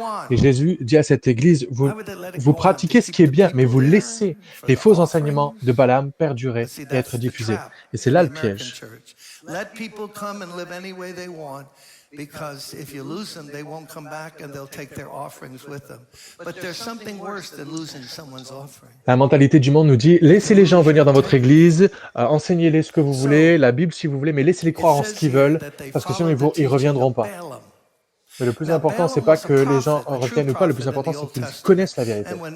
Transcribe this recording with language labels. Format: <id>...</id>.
<fr>Et Jésus dit à cette église, vous pratiquez ce qui est bien, mais vous laissez les faux enseignements de Balaam perdurer et être diffusés. Et c'est là le piège.</fr> <en>Let people come and live any way they want, because if you lose them, they won't come back and they'll take their offerings with them. But there's something worse than losing someone's offering.</en> <fr>La mentalité du monde nous dit, laissez les gens venir dans votre église, enseignez-les ce que vous voulez, la Bible si vous voulez, mais laissez-les croire en ce qu'ils veulent, parce que sinon ils reviendront pas. Mais le plus important, c'est pas que les gens en reviennent ou pas, le plus important, c'est qu'ils connaissent la vérité.</fr>